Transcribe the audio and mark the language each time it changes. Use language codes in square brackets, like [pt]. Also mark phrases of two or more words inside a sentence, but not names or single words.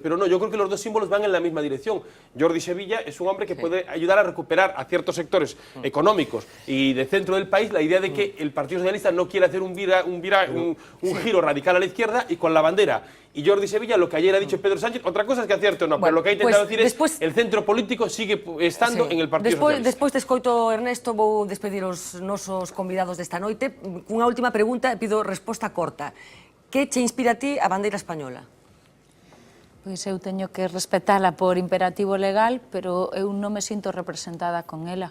[es] Pero no, yo creo que los dos símbolos van en la misma dirección. Jordi Sevilla es un hombre que puede ayudar a recuperar a ciertos sectores económicos y de centro del país la idea de que el Partido Socialista no quiere hacer un giro radical a la izquierda y con la bandera. Y Jordi Sevilla, lo que ayer ha dicho Pedro Sánchez, otra cosa es que acierte o no, pero lo que ha intentado decir es el centro político sigue estando en el Partido Socialista. [gl] Despois te escoito, Ernesto, vou despedir os nosos convidados desta noite. Unha última pregunta, pido resposta corta. Que che inspira a ti a bandeira española? Pois eu teño que respetala por imperativo legal, pero eu non me sinto representada con ela.